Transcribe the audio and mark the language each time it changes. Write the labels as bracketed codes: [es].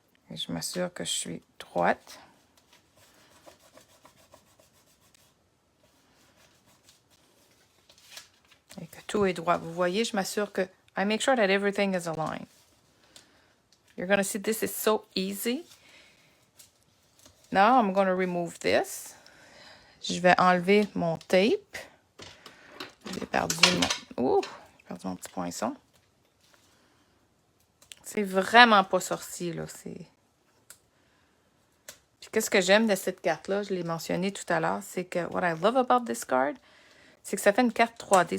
[fr] Et je m'assure que je suis droite. Et que tout est droit. Vous voyez, je m'assure que... [en] I make sure that everything is aligned. You're going to see this is so easy. Now I'm going to remove this. [fr] Je vais enlever mon tape. J'ai perdu mon petit poinçon. C'est vraiment pas sorcier, là. Puis qu'est-ce que j'aime de cette carte-là, je l'ai mentionné tout à l'heure, c'est que [en] what I love about this card, [fr] c'est que ça fait une carte 3D.